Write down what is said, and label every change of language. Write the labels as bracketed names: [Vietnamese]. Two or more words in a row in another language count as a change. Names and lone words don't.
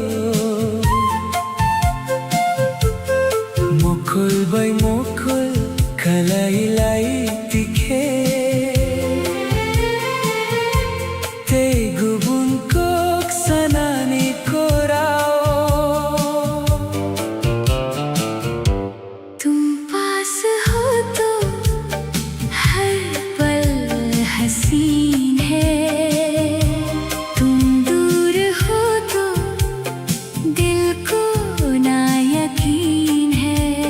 [Kok Borok] Mokol bay mokol kalay-lay tike. Te gubun kok sanani korao. [Hindi] तुम पास हो तो हर पल हसीन है. तुम दूर हो तो दिल को ना यकीन है.